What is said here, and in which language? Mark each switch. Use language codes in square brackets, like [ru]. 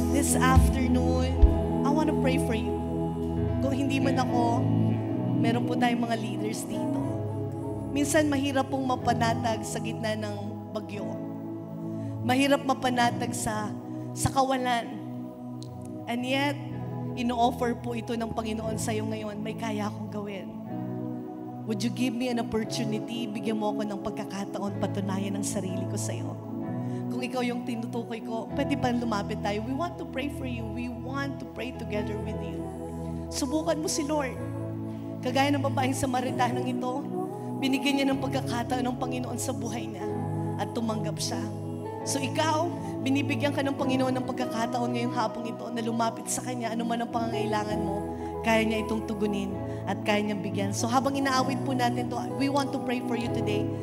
[en] This afternoon, I want to pray for you. [tl] Kung hindi man ako, meron po tayong mga leaders dito. Minsan mahirap pong mapanatag sa gitna ng bagyo. Mahirap mapanatag sa kawalan. [en] And yet, [tl] ino-offer po ito ng Panginoon sa iyo ngayon, may kaya akong gawin. [en] Would you give me an opportunity? [tl] Bigyan mo ako ng pagkakataon, patunayan ang sarili ko sa iyo. Kung ikaw yung tinutukoy ko, pwede pa lumapit tayo. [en] We want to pray for you. We want to pray together with you. [tl] Subukan mo si Lord. Kagaya ng babaeng Samaritanang ito, binigyan niya ng pagkakataon ng Panginoon sa buhay niya. at tumanggap siya. So ikaw, binibigyan ka ng Panginoon ng pagkakataon ngayong hapong ito na lumapit sa Kanya, ano man ang pangangailangan mo, kaya niya itong tugunin at kaya niyang bigyan. [en] So [tl] habang inaawit po natin to, [en] we want to pray for you today.